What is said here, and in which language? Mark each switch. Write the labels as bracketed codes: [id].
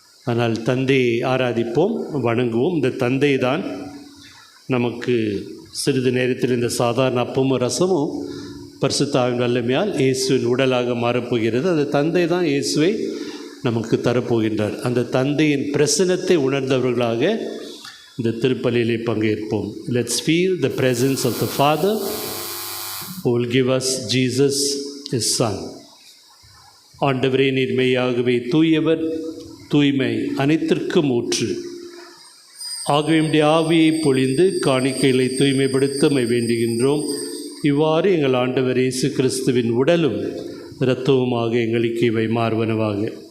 [ta] ஆனால் தந்தையை ஆராதிப்போம், வணங்குவோம். இந்த தந்தை தான் நமக்கு சிறிது நேரத்தில் இந்த சாதாரண அப்பமும் ரசமும் பரிசுத்தாவின் வல்லமையால் இயேசுவின் உடலாக மாறப்போகிறது. அந்த தந்தை தான் இயேசுவை நமக்கு தரப்போகின்றார். அந்த தந்தையின் பிரசன்னத்தை உணர்ந்தவர்களாக இந்த திருப்பலியிலே பங்கேற்போம். [en] Let's feel the presence of the Father who will give us Jesus, his Son. [ta] ஆண்டவரே, நீர் மெய்யாகவே தூயவர், தூய்மை அனைத்திற்கும் ஊற்று. ஆகவே ஆவியை பொழிந்து காணிக்கைகளை தூய்மைப்படுத்தமை வேண்டுகின்றோம். இவ்வாறு எங்கள் ஆண்டவர் இயேசு கிறிஸ்துவின் உடலும் இரத்தவுமாக எங்களுக்கு இவை மாறுவனவாக.